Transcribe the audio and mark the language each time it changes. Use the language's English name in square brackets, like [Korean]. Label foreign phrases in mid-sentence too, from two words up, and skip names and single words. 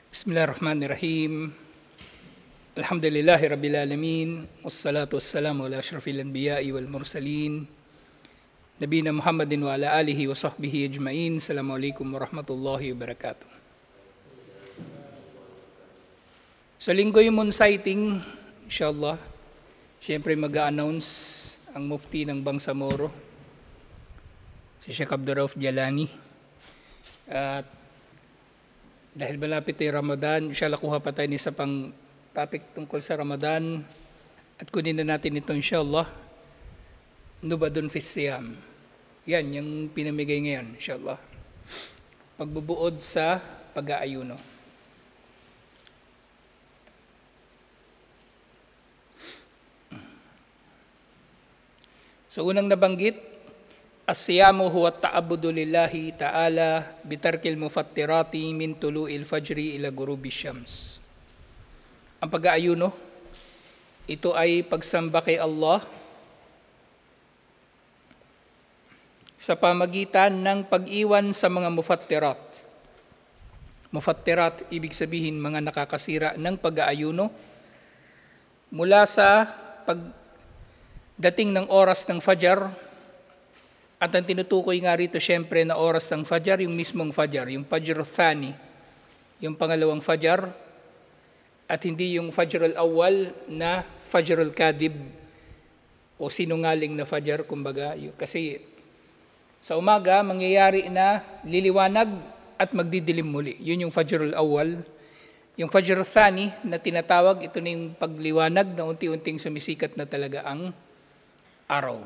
[Arabic] بسم الله الرحمن الرحيم. الحمد لله رب العالمين. والصلاة والسلام على أشرف الأنبياء والمرسلين. نبينا محمد وعلى آله وصحبه أجمعين. السلام عليكم ورحمة الله وبركاته. [Filipino] Sa linggo yung moon sighting, inshallah, siyempre mag-a-announce ang mufti ng Bangsamoro, si Sheikh Abdurrauf Jalani. At dahil malapit ay Ramadan, inshallah kuha pa tayo ni isa pang topic tungkol sa Ramadan at kunin na natin ito inshallah. [Arabic] نبذة في الصيام. [Filipino] Yan, yung pinamigay ngayon inshallah. Pagbubuod sa pag-aayuno. So unang nabanggit, [Arabic] الصيام هو التعبد لله تعالى بترك المفطرات من طلوع الفجر إلى غروب الشمس. [Filipino] Ang pag-aayuno, ito ay pagsamba kay Allah sa pamagitan ng pag-iwan sa mga mufattirat. Mufattirat, ibig sabihin mga nakakasira ng pag-aayuno mula sa pagdating ng oras ng Fajr. At ang tinutukoy nga rito siyempre na oras ng Fajr, yung mismong Fajr, yung [Arabic] فجر ثاني, [Filipino] yung pangalawang Fajr, at hindi yung [Arabic] فجر الأول [Filipino] na [Arabic] فجر الكاذب [Filipino] o sinungaling na Fajr, kumbaga. Kasi sa umaga, mangyayari na liliwanag at magdidilim muli. Yun yung [Arabic] فجر الأول. [Filipino] Yung [Arabic] فجر ثاني [Filipino] na tinatawag, ito na yung pagliwanag na unti-unting sumisikat na talaga ang araw.